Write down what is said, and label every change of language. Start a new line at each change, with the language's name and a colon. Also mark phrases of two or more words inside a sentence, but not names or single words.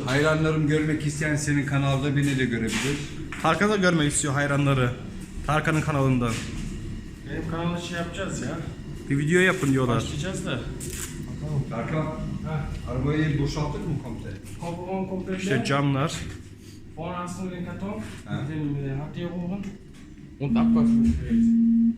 Turkish: Hayranlarım görmek isteyen senin kanalda beni de görebilir. Tarkan da görmek istiyor hayranları. Tarkan'ın kanalından. Benim kanalda şey yapacağız ya. Bir video yapın diyorlar. Başlayacağız da. Bakalım. Tarkan, Ha. arabayı boşalttık mı komple? Komple. İşte camlar.
German: Vorne hast du den Karton Ja. mit den Handdierungen und Abwaschgerät.